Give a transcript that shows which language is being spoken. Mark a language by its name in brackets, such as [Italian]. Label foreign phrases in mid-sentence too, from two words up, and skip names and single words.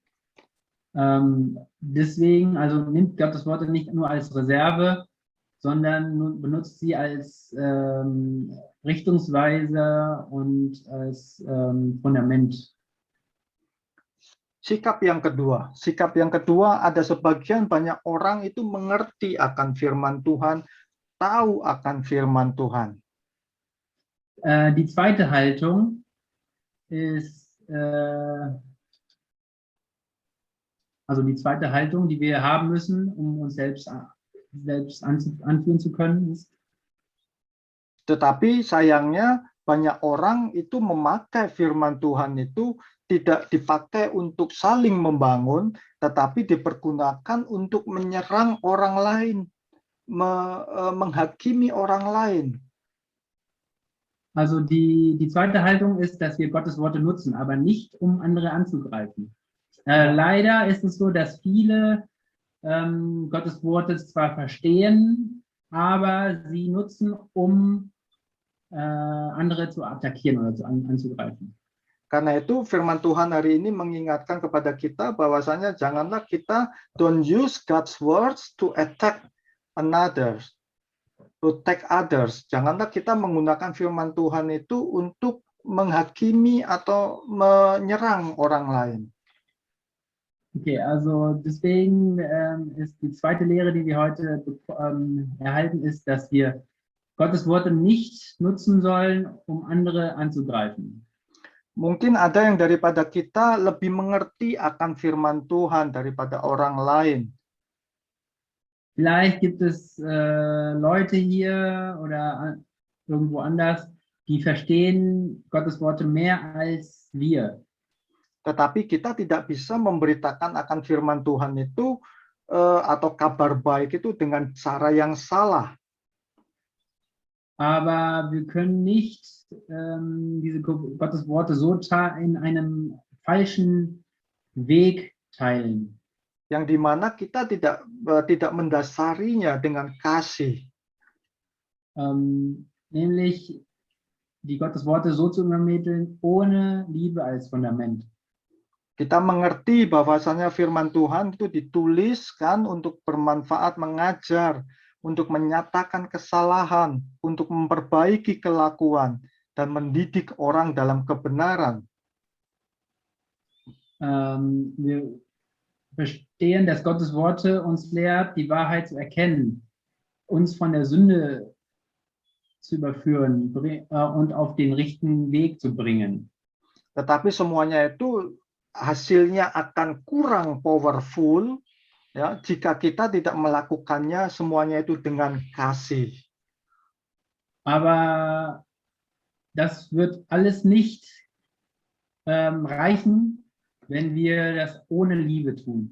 [German] Deswegen, also nimmt Gottes Worte nicht nur als Reserve, sondern benutzt sie als Richtungsweiser und als Fundament. [Indonesian] Sikap yang kedua ada sebagian banyak orang itu mengerti akan firman Tuhan, tahu akan firman Tuhan. [German] Die zweite Haltung ist, also die zweite Haltung, die wir haben müssen, um uns selbst anführen zu können, ist. [Indonesian] Tetapi sayangnya banyak orang itu memakai firman Tuhan itu tidak dipakai untuk saling membangun, tetapi dipergunakan untuk menyerang orang lain, menghakimi orang lain. [German] Also die zweite Haltung ist, dass wir Gottes Worte nutzen, aber nicht, um andere anzugreifen. Leider ist es so, dass viele Gottes Worte zwar verstehen, aber sie nutzen, um andere zu attackieren oder anzugreifen. [Indonesian] Karena itu firman Tuhan hari ini mengingatkan kepada kita bahwasanya janganlah kita [English] don't use God's words to attack others. [Indonesian] Janganlah kita menggunakan firman Tuhan itu untuk menghakimi atau menyerang orang lain. [German] Okay, also deswegen ist die zweite Lehre, die wir heute erhalten, ist, dass wir Gottes Worte nicht nutzen sollen, um andere anzugreifen. [Indonesian] Mungkin ada yang daripada kita lebih mengerti akan firman Tuhan daripada orang lain. [German] Vielleicht gibt es Leute hier oder irgendwo anders, die verstehen Gottes Worte mehr als wir. [Indonesian] Tetapi kita tidak bisa memberitakan akan firman Tuhan itu atau kabar baik itu dengan cara yang salah. [German] Aber wir können nicht diese Gottes Worte so in einem falschen Weg teilen. [Indonesian] Yang dimana kita tidak mendasarinya dengan kasih. [German] Nämlich die Gottes Worte so zu übermitteln, ohne Liebe als Fundament. [Indonesian] Kita mengerti bahwasanya firman Tuhan itu dituliskan untuk bermanfaat mengajar, untuk menyatakan kesalahan, untuk memperbaiki kelakuan, dan mendidik orang dalam kebenaran. [German] Wir verstehen, dass Gottes Worte uns lehrt, die Wahrheit zu erkennen, uns von der Sünde zu überführen und auf den richtigen Weg zu bringen. [Indonesian] Tetapi semuanya itu hasilnya akan kurang powerful ya jika kita tidak melakukannya semuanya itu dengan kasih. [German] Aber das wird alles nicht reichen, wenn wir das ohne Liebe tun.